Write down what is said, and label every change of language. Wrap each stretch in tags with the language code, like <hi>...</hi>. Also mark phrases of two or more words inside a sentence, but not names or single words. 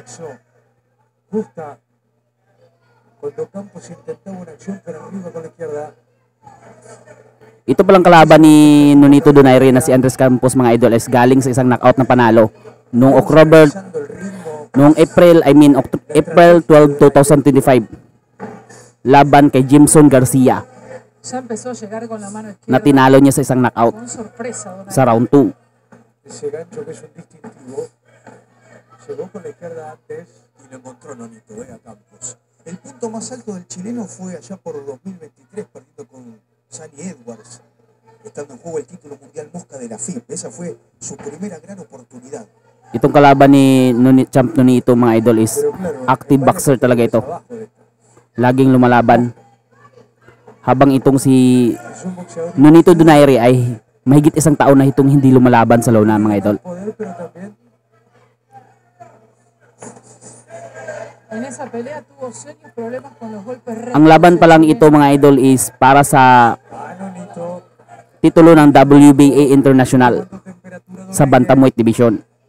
<tl>Ito palang kalaban ni Nonito Donaire na si Andres Campos mga idol is galing sa isang knockout na panalo noong April 12, 2025 laban kay Jimson Garcia. Na tinalo niya sa isang knockout sa round 2.</tl> <es>El punto más alto del chileno fue allá por 2023 perdiendo con Sunny Edwards, estando en juego el título mundial mosca de la FIP. Esa fue su primera gran oportunidad.</es> <tl>Itong kalaban ni Champ Nonito mga idol is active boxer talaga ito. Laging lumalaban. Habang itong si Nonito Donaire ay mahigit isang taon na itong hindi lumalaban sa lona mga idol. Ang laban pa lang ito mga idol is para sa titulo ng WBA International sa Bantamweight Division.</tl>